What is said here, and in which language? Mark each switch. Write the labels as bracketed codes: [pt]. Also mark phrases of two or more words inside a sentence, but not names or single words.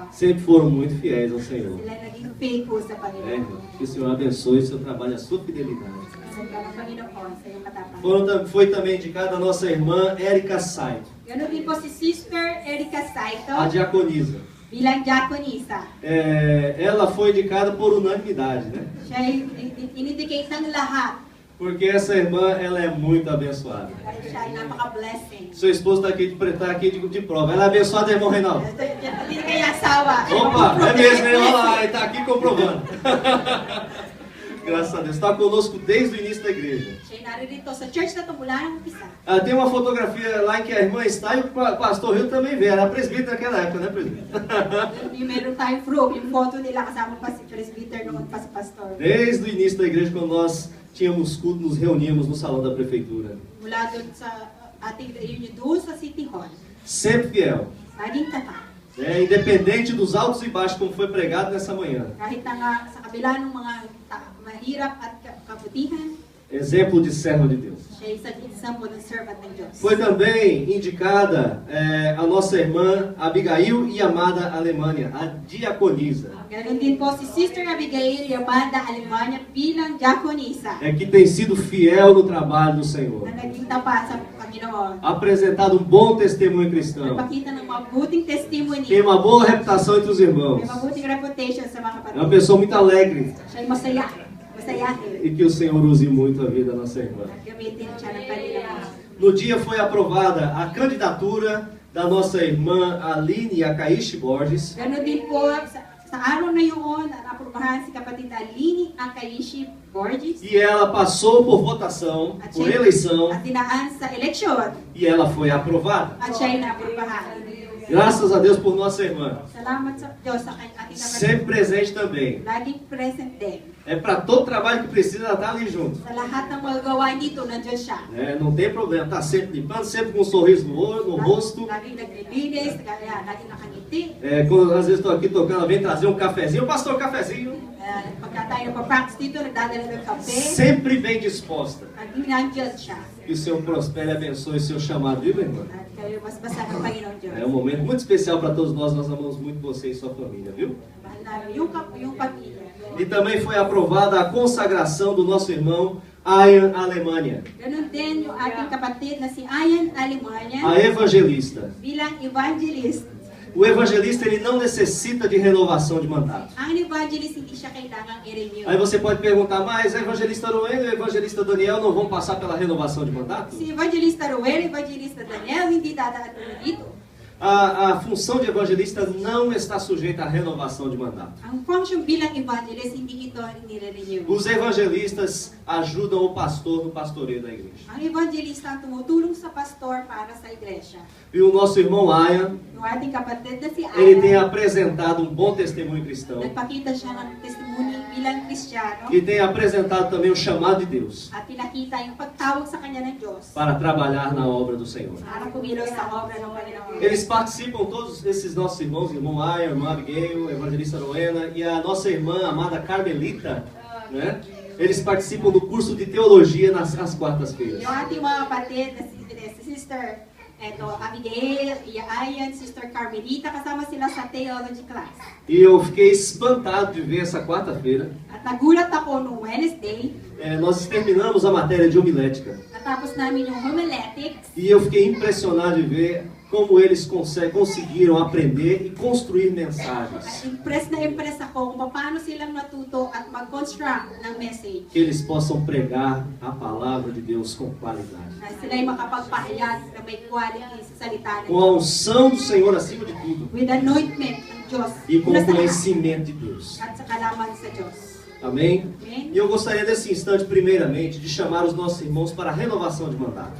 [pt] Sempre foram muito fiéis ao Senhor. [tl] Sila naging faithful sa Panginoon. [pt] Que o Senhor abençoe o seu trabalho, a sua fidelidade. [tl] Sa Panginoon, sa iyong katapang. [pt] Foi também indicada a nossa irmã Érica Saito, [tl] Ganon din po si Sister Erica Saito [pt] a diaconisa. [tl] bilang diakonisa. [pt] Ela foi indicada por unanimidade, né? [tl] Siya ay in-indicate ng lahat. [pt] Porque essa irmã, ela é muito abençoada. [tl] Dahil siya ay napaka-blessing. [pt] Seu esposo está aqui de prova. Ela é abençoada, irmão Reinaldo? [tl] Hindi kaya asawa. [pt] Opa, é mesmo, hein? Olha lá, ele está aqui comprovando. Graças a Deus. Está conosco desde o início da igreja. [tl] Siya ay naririto sa church na ito mula ng umpisa. [pt] Tem uma fotografia lá em que a irmã está e o pastor Rio também vê. Era presbítero naquela época, né, presbítero? [tl] Meron tayong proof, yung photo nila kasama pa si presbyter noon pa si pastor. [pt] Desde o início da igreja, quando nós tínhamos culto, nos reuníamos no salão da prefeitura. [tl] Mula doon sa ating reunion doon sa City Hall. [pt] Sempre fiel. [tl] Laging tapat. [pt] Independente dos altos e baixos, como foi pregado nessa manhã. [tl] Kahit na nga sa kabila ng mga mahirap at kabutihan, [pt] Exemplo de serva de Deus. [tl] siya ay isang example ng servant ng Diyos. [pt] Foi também indicada a nossa irmã Abigail e amada Alemanha, a diaconisa. [tl] Ganon din po si Sister Abigail Yamada Alemania bilang diakonisa [pt] Que tem sido fiel no trabalho do Senhor. [tl] na naging tapat sa Panginoon. [pt] Apresentado um bom testemunho cristão. [tl] Nagpakita ng mabuting testimony. [pt] Tem uma boa reputação entre os irmãos. [tl] May mabuting reputation sa mga [pt] É uma [tl] kapatid. [pt] pessoa muito alegre. [tl] Siya ay masayahin. [pt] E que o Senhor use muito a vida da nossa irmã. [tl] At gamitin siya ng Panginoon. [pt] No dia foi aprovada a candidatura da nossa irmã Aline Akaishi Borges. [tl] Ganon din po sa araw na yun, naaprubahan si kapatid Aline Akaishi Borges. [pt] E ela passou por votação, por eleição, [tl] At dinaan sa eleksyon. [pt] e ela foi aprovada. [tl] At siya ay naaprubahan. [pt] Graças a Deus por nossa irmã. [tl] Salamat sa Diyos sa ating kapatid. [pt] Sempre presente também. [tl] Laging present din. [pt] Para todo trabalho que precisa, ela está ali junto. [tl] Sa lahat ng mga gawain dito, nandiyan siya. [pt] Não tem problema, está sempre limpando, sempre com um sorriso no rosto. Laging naglilinis, laging nakangiti. Quando às vezes estou aqui tocando, ela vem trazer um cafezinho. Pastor, cafezinho. [tl] Pagka tayo nagpa-practice dito, nagdadala ng kape. [pt] Sempre bem disposta. [tl] Laging nandiyan siya. [pt] Que o Senhor prospere e abençoe o seu chamado, viu, irmã? [tl] At kayo mas basa ng Panginoon Diyos. [pt] É um momento muito especial para todos nós. Nós amamos muito você e sua família, viu? [tl] Mahal namin yung pamilya. [pt] E também foi aprovada a consagração do nosso irmão Ayan Alemanha, [tl] Ganon din yung ating kapatid na si Ayan Alemania [pt] a evangelista. [tl] bilang evangelist. [pt] O evangelista, ele não necessita de renovação de mandato. [tl] Ang evangelist hindi siya kailangang i-renew. [pt] Aí você pode perguntar, mas a evangelista Noel e o evangelista Daniel não vão passar pela renovação de mandato? [tl] Si Evangelista Roel, Evangelista Daniel, hindi dadaan dito. [pt] A função de evangelista não está sujeita à renovação de mandato. [tl] Ang function bilang evangelist, hindi ito nire-renew. [pt] Os evangelistas ajudam o pastor no pastoreio da igreja. [tl] Ang evangelista ang tumutulong sa pastor para sa iglesia. [pt] E o nosso irmão Ayan, [tl] Yung ating kapatid na si [pt] ele tem [tl] Ayan, [pt] apresentado um bom testemunho cristão [tl] nagpakita siya ng testimony bilang Kristiyano [pt] e tem apresentado também o chamado de Deus [tl] at pinakita yung pagtawag sa kanya ng Diyos [pt] para trabalhar na obra do Senhor. [tl] para kumilos sa obra ng Panginoon. [pt] Eles participam, todos esses nossos irmãos, irmão Ayan, irmã Abigail, evangelista Rowena e a nossa irmã amada Carmelita, né? Eles participam do curso de teologia nas quartas-feiras. [tl] Yung ating mga kapatid na si Sister Abigail, Ayan, Sister Carmelita, kasama sila sa theology class. [pt] E eu fiquei espantado de ver essa quarta-feira. [tl] At nagulat ako no Wednesday, [pt] Nós terminamos a matéria de homilética. [tl] natapos namin yung homiletics. [pt] E eu fiquei impressionado de ver como eles conseguiram aprender e construir mensagens. [tl] At impress ako kung paano silang natuto at mag-construct ng message. [pt] Que eles possam pregar a palavra de Deus com qualidade. [tl] Na sila'y makapagpahayag na may quality sa salita ng [pt] Com a [tl] Diyos. [pt] unção do Senhor acima de tudo. [en] With anointment [tl] ng Diyos. [pt] E com o [tl] Una sa lahat. [pt] conhecimento de Deus. [tl] At sa kalaman sa Diyos. [pt] Amém? [tl] Amen? [pt] E eu gostaria nesse instante, primeiramente, de chamar os nossos irmãos para a renovação de mandato.